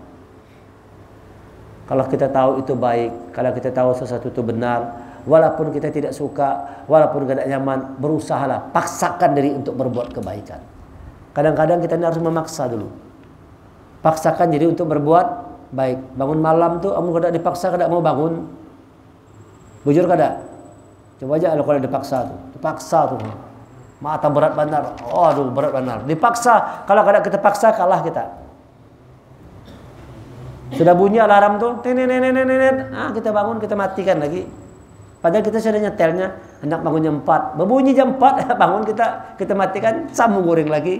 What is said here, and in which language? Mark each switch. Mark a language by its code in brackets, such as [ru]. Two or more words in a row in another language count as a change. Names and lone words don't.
[id] Kalau kita tahu itu baik, kalau kita tahu sesuatu itu benar, walaupun kita tidak suka, walaupun gak ada nyaman, berusahalah, paksakan diri untuk berbuat kebaikan. Kadang-kadang kita harus memaksa dulu. Paksakan diri untuk berbuat baik. [bjn] Bangun malam tuh, kamu kada dipaksa, kada mau bangun. Bujur kada? [id] Coba aja kalau dipaksa tuh. Dipaksa tuh. Mata berat benar. Oh, aduh berat benar. Dipaksa. Kalau [bjn] kada kita paksa, [id] kalah kita. Sudah bunyi alarm tuh, kita bangun, kita matikan lagi. Padahal kita sudah nyetelnya, hendak bangun jam 4. Berbunyi jam 4, bangun kita matikan, sambung goreng lagi.